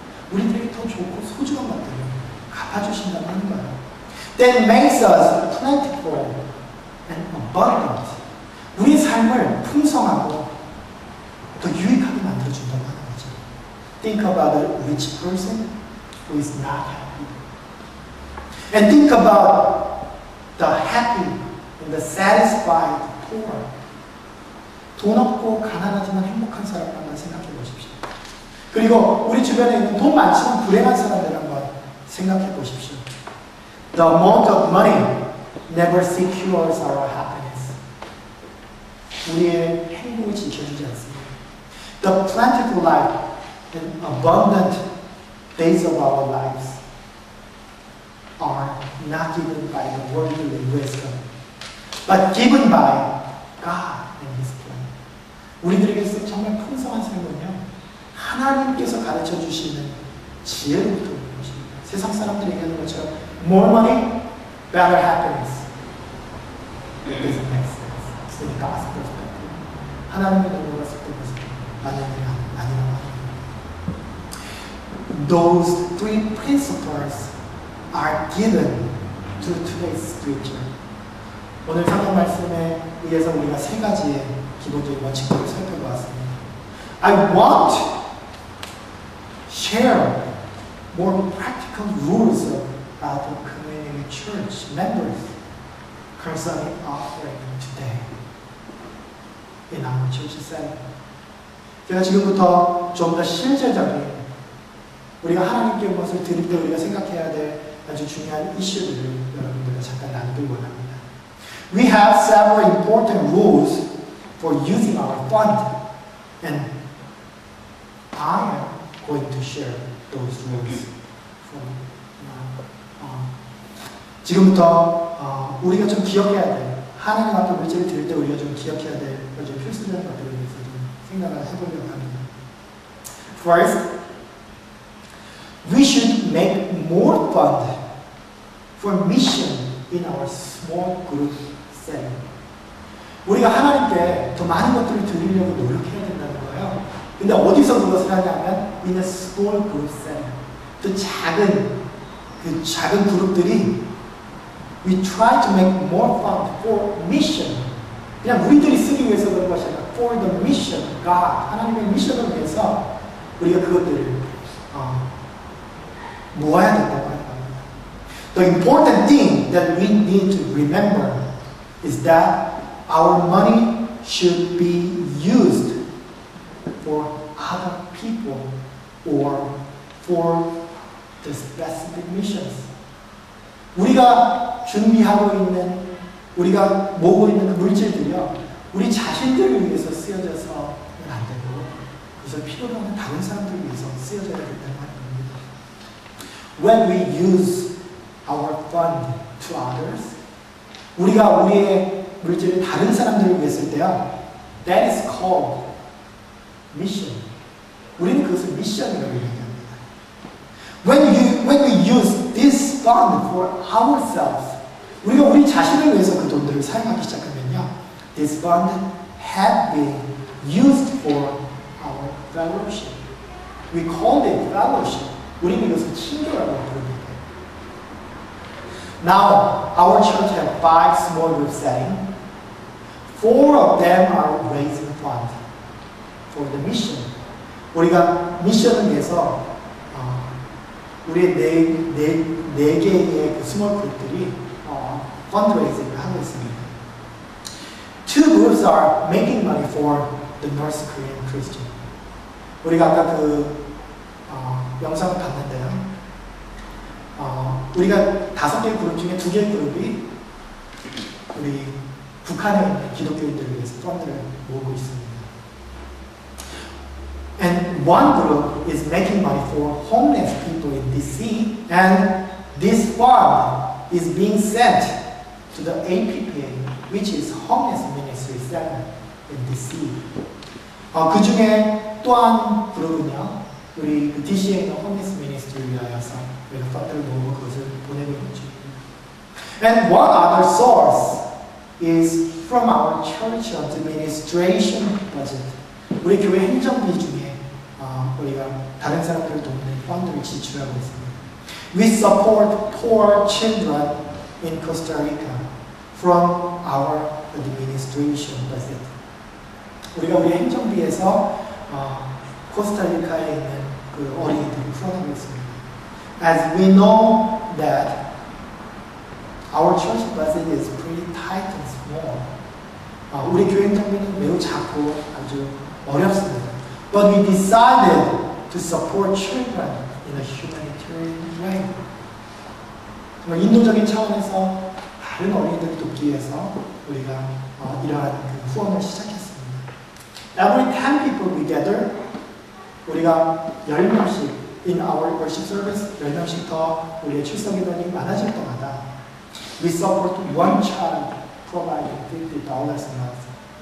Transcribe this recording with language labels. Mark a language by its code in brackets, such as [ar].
[ko] 우리들에게 더 좋고 소중한 것들을 갚아주신다고 하는 거예요. [en] That makes us plentiful and abundant. [ko] 우리의 삶을 풍성하고 더 유익하게 만들어준다고 하는 거죠. [en] Think about a rich person who is not happy. And think about the happy and the satisfied poor. [ko] 돈 없고 가난하지만 행복한 사람 한번 생각해 보십시오. 그리고 우리 주변에 있는 돈 많지만 불행한 사람들 한번 생각해 보십시오. [en] The amount of money never secures our happiness. [ko] 우리의 행복을 지켜주지 않습니다. [en] The plentiful life and abundant days of our lives are not given by the worldly wisdom, but given by God and His plan. [ko] 우리들에게 정말 풍성한 삶은요, 하나님께서 가르쳐 주시는 지혜로부터 오는 것입니다. 세상 사람들이 얘기하는 것처럼 [en] more money, better happiness. It doesn't make sense. It's the God's perspective. [ko] 하나님의 눈으로 봤을 때 것은 맞는 일이 아니라고 합니다. [en] Those three principles are given to today's scripture. [ko] 오늘 성경 말씀에 의해서 우리가 세 가지의 기본적인 원칙들을 살펴보았습니다. [en] I want to share more practical rules about the community church members concerning offering today in our church setting. [ko] 제가 지금부터 좀 더 실제적인 우리가 하나님께 무엇을 드릴 때 우리가 생각해야 될 아주 중요한 이슈들을 여러분들과 잠깐 나누길 원합니다. [en] We have several important rules for using our fund, and I am going to share those rules from now on. [ko] 지금부터 우리가 좀 기억해야 될 하나님 앞에 물질을 드릴 때 우리가 좀 기억해야 될 아주 필수적인 것들에 대해서 좀 생각을 해보려고 합니다. [en] First, we should make more fund for mission in our small group setting. [ko] 우리가 하나님께 더 많은 것들을 드리려고 노력해야 된다는 거예요. 근데 어디서 그것을 하냐면 [en] in a small group setting. [ko] 그 작은 그룹들이 [en] we try to make more fund for mission. [ko] 그냥 우리들이 쓰기 위해서 그런 것이 아니라 [en] for the mission, God. [ko] 하나님의 미션을 위해서 우리가 그것들을 모아야 된다고 하는 겁니다. [en] The important thing that we need to remember is that our money should be used for other people or for the specific missions. [ko] 우리가 준비하고 있는, 우리가 모으고 있는 그 물질들이요, 우리 자신들을 위해서 쓰여져서는 안 되고, 그래서 필요로 하는 다른 사람들을 위해서 쓰여져야 된다는 말입니다. [en] When we use our fund to others, [ko] 우리가 우리의 물질을 다른 사람들을 위해 쓸 때요, [en] that is called mission. [ko] 우리는 그것을 미션이라고 얘기합니다. [en] When we use this fund for ourselves, [ko] 우리가 우리 자신을 위해서 그 돈들을 사용하기 시작하면요, [en] this fund had been used for our fellowship. We called it fellowship. [ko] 우리는 이것을 친교라고 부릅니다. [en] Now, our church has 5 small group settings. 4 of them are raising fund for the mission. [ko] 우리가 미션을 위해서 우리의 네 개의 그 스몰 그룹들이 펀드레이징을 하고 있습니다. [en] 2 groups are making money for the North Korean Christian. [ko] 우리가 아까 그 영상을 봤는데요. 우리가 5개의 그룹 중에 2개의 그룹이 우리 북한에 있는 기독교인들을 위해서 펀드를 모으고 있습니다. [en] And one group is making money for homeless people in DC, and this fund is being sent to the APPA, which is Homeless Ministry Center in DC. [ko] 그 중에 또 한 그룹은요, 우리 그 DC에 있는 홈리스 미니스트리를 위하여서 우리가 펀드를 모으고 그것을 보내고 있는 중입니다. [en] And one other source is from our church administration budget. [ko] 우리 교회 행정비 중에 우리가 다른 사람들을 돕는 펀드를 지출하고 있습니다. [en] We support poor children in Costa Rica from our administration budget. [ko] 우리가 우리 행정비에서 코스타리카에 있는 그 어린이들을 후원하고 있습니다. [en] As we know that our church budget is pretty tight and small. [ko] 우리 교회 행정비는 매우 작고 아주 어렵습니다. [en] But we decided to support children in a humanitarian way. [ko] 정말 인도적인 차원에서 다른 어린이들을 돕기 위해서 우리가 이러한 그 후원을 시작했습니다. [en] Every 10 people we gather, [ko] 우리가 10명씩 [en] in our worship service, [ko] 10명씩 더 우리의 출석 인원이 많아질 때마다 [en] we support one child providing $50 a month.